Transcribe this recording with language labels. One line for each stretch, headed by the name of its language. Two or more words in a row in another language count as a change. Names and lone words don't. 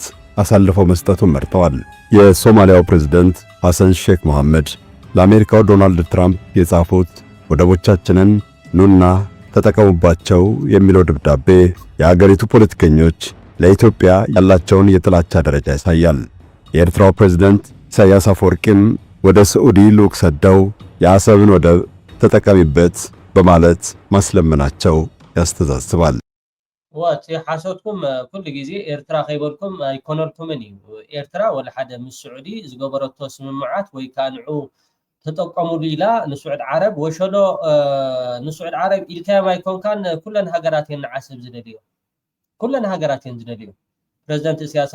Amharic: አሳልፈው መስጠቱን መርጠዋል። የሶማሊያው ፕሬዝዳንት ሐሰን ሼክ መሐመድ ለአሜሪካው ዶናልድ ትራምፕ የጻፉት ወደቦቻችንን ኑና ተጠቀሙባቸው የሚለው ደብዳቤ የአገሪቱ ፖለቲከኞች ለኢትዮጵያ ያላቸውን የጥላቻ ደረጃ ያሳያል። የኤርትራው ፕሬዝዳንት ኢሳያስ አፈወርቂም ወደ ሳዑዲ ልዑክ ሰደው የአሰብን ወደብ ተጠቀሚበት በማለት ማስለመናቸው ያስተዛዝባል።
Tigrinya: ወት ሓሶትኩም ኩሉ ግዜ ኤርትራ ከይበልኩም ኣይኮነልኩምን እዩ። ኤርትራ ወላ ሓደ ምስ ሳዑዲ ዝገበረቶ ስምምዓት ወይ ካንዑ ተጠቀሙሉ ኢላ ንስዑድ ዓረብ ወሸሎ ንስዑድ ዓረብ ኢልካዮም ኣይኮንካን ኩለን ሃገራት እየን ንዓሰብ ዝደልዮ ኩለን ሃገራት እየን ዝደልዮ። ፕሬዝዳንት ኢሳያስ